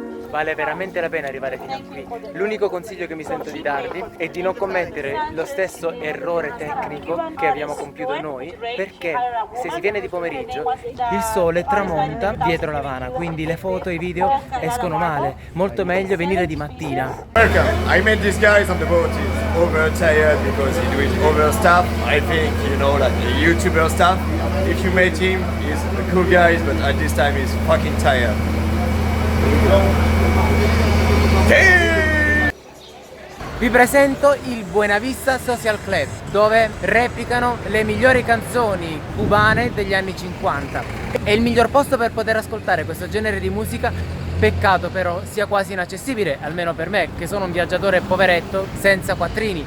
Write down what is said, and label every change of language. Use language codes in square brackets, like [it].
[it] Vale veramente la pena arrivare fino a qui. L'unico consiglio che mi sento di darvi è di non commettere lo stesso errore tecnico che abbiamo compiuto noi, perché se si viene di pomeriggio il sole tramonta dietro l'Havana, quindi le foto e i video escono male. Molto meglio venire di mattina. [en] Welcome. I met this guy on the boat. He's overtired because he doing over stuff. I think, you know, like the YouTuber stuff. If you met him, he's a cool guy, but at this time he's fucking tired. [it] Vi presento il Buenavista Social Club, dove replicano le migliori canzoni cubane degli anni 50. È il miglior posto per poter ascoltare questo genere di musica. Peccato però sia quasi inaccessibile, almeno per me che sono un viaggiatore poveretto senza quattrini.